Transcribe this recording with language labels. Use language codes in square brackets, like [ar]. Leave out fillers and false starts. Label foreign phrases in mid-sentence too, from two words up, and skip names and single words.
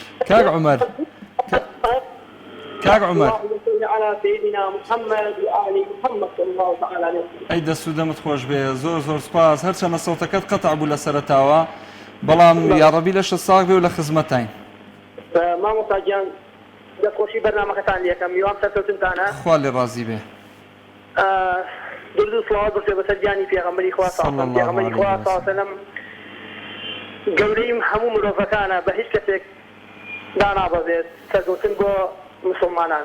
[ckb] كاك عمر [ar] اللهم صل على سيدنا محمد وآل محمد صلى الله تعالى عليه وسلم. [ckb] أي دەست و دەمت خۆش بێ زۆر سپاس هەرچەندە سەوتەکەت قەتع بوو لە سەرەتاوە بەڵام یاڕەبی لە شەساق بێ و لە خزمەتین. مامۆستا گیان دەستخۆشی بەرنامەکەتان لێکەم میوان سەرکەوتنتانە خوا لێ ڕازی بێ. درود و سڵاوات بەسێ بەسەر گیانی پێغەمبەری خوا پێغەمبەری خوا [ar] صلی الله علیه وسلم [ckb] گەورەی هەموو مرۆڤەکانە بە هیچ کەسێک دانابەزێت سەرکەوتن بۆ مسلمانان.